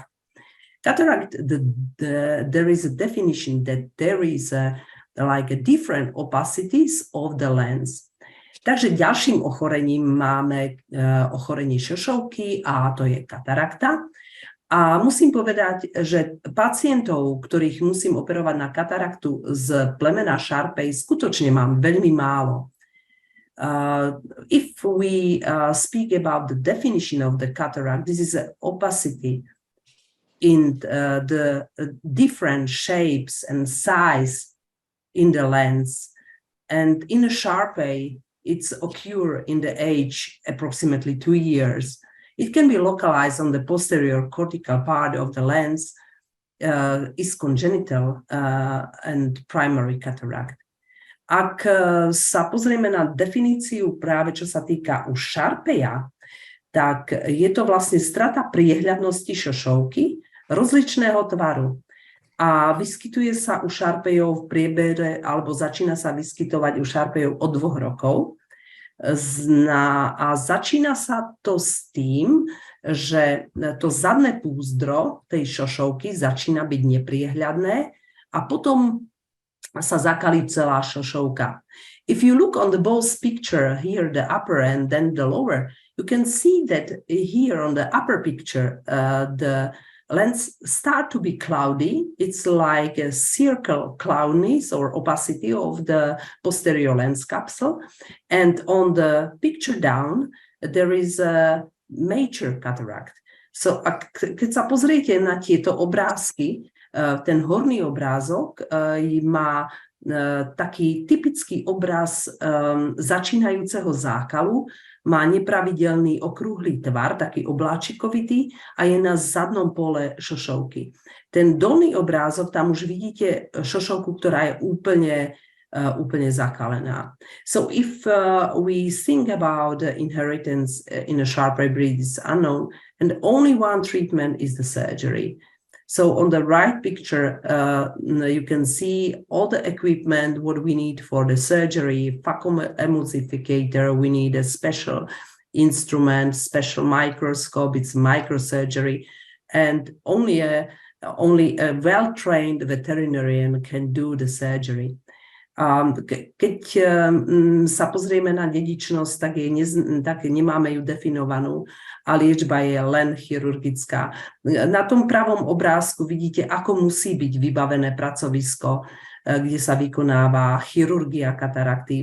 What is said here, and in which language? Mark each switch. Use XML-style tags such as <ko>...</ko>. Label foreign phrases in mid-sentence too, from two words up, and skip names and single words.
<en>Cataract, there is a definition that there is like a different opacities of the lens.</en> <sk>Takže ďalším ochorením máme ochorenie šošovky a to je katarakta. A musím povedať, že pacientov, ktorých musím operovať na kataraktu z plemena Shar Pei, skutočne mám veľmi málo.</sk> <en>If we speak about the definition of the cataract, this is an opacity in the different shapes and size in the lens. And in a Shar Pei, it's occur in the age approximately 2 years. It can be localized on the posterior cortical part of the lens, is congenital and primary cataract.</en> <sk>Ak sa pozrieme na definíciu práve čo sa týka u Shar Peia, tak je to vlastne strata priehľadnosti šošovky rozličného tvaru. A vyskytuje sa u Shar Peiov v priebere, alebo začína sa vyskytovať u Shar Peiov od 2 rokov. A začína sa to s tým, že to zadné púzdro tej šošovky začína byť nepriehľadné a potom sa zakalí celá šošovka.</sk> <en>If you look on the both picture, here the upper and then the lower, you can see that here on the upper picture, the lens start to be cloudy. It's like a circle cloudiness or opacity of the posterior lens capsule. And on the picture down, there is a major cataract.</en> <sk>So keď sa pozriete na tieto obrázky, ten horný obrázok má taký typický obraz začínajúceho zákalu, má nepravidelný okrúhly tvar, taký obláčikovitý a je na zadnom pole šošovky. Ten dolný obrázok, tam už vidíte šošovku, ktorá je úplne zakalená.</sk> <en>So if we think about the inheritance in a Shar Pei breed is unknown, and only one treatment is the surgery. So on the right picture, you can see all the equipment, what we need for the surgery, phacoemulsificator, we need a special instrument, special microscope, it's microsurgery, and only a well-trained veterinarian can do the surgery.</en> <sk>Keď sa pozrieme na dedičnosť, tak nemáme ju definovanú a liečba je len chirurgická. Na tom pravom obrázku vidíte, ako musí byť vybavené pracovisko, kde sa vykonáva chirurgia katarakty.</sk>